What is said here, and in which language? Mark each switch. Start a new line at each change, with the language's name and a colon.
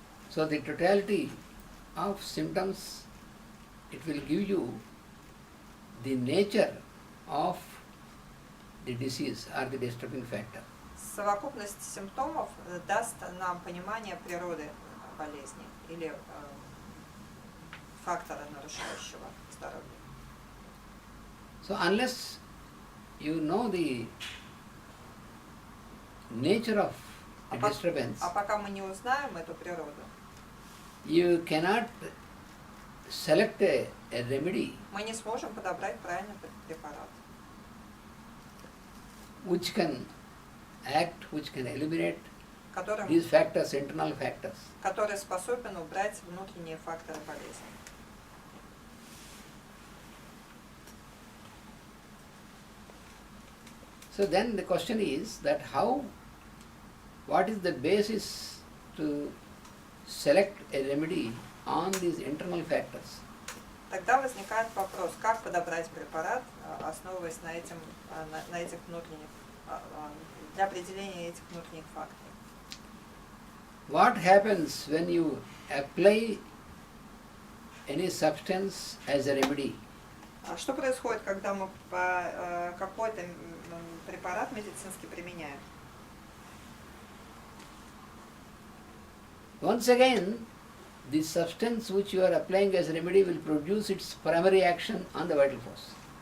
English: So the totality of symptoms, it will give you the nature of the disease or the disturbing factor.
Russian: Совокупность симптомов даст нам понимание природы болезни или фактора, нарушающего здоровье.
English: So unless you know the nature of
Russian: А
English: a
Russian: по-
English: disturbance,
Russian: А пока мы не узнаем эту природу,
English: you cannot select a remedy
Russian: мы не сможем подобрать правильный препарат,
English: which can act, which can eliminate
Russian: которым,
English: these factors, internal factors.
Russian: который способен убрать внутренние факторы болезни.
English: So then the question is that what is the basis to select a remedy on these internal factors?
Russian: Тогда возникает вопрос, как подобрать препарат, основываясь на этих внутренних, для определения этих внутренних факторов.
English: What happens when you apply any substance as a remedy?
Russian: Что происходит, когда мы какой-то препарат медицинский применяем?
English: Once again, the substance which you are applying as remedy will produce its primary action on the vital force.